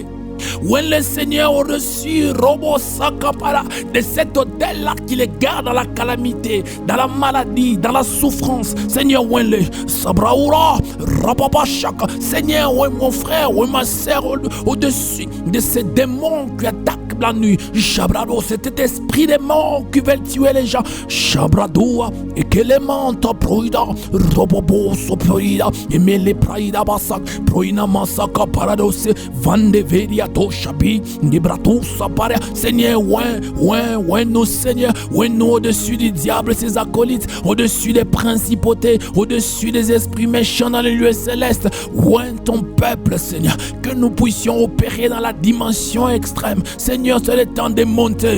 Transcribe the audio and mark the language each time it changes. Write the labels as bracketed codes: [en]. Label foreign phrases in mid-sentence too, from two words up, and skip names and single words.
[fr] Où le Seigneur a reçu Robo Sakapara de cet hôtel-là qui les garde dans la calamité, dans la maladie, dans la souffrance. Seigneur, où le Sabraoura, Rababashaka. Seigneur, où mon frère, où ma soeur, au-dessus de ces démons qui attaquent la nuit. Chabrado, cet esprit des morts qui veulent tuer les gens. Chabrado, et que les menthes proïda, Robobo soproïda, et mêlé praïda basak, proïna masaka paradose, vande veria to chabi, nibrato sapare. Seigneur, ouais, nos seigneurs, ouais, nous au-dessus du diable, ses acolytes, au-dessus des principautés, au-dessus des esprits méchants dans les lieux célestes. Ouais, ton peuple, Seigneur, que nous puissions opérer dans la dimension extrême. Seigneur, c'est le temps de monter.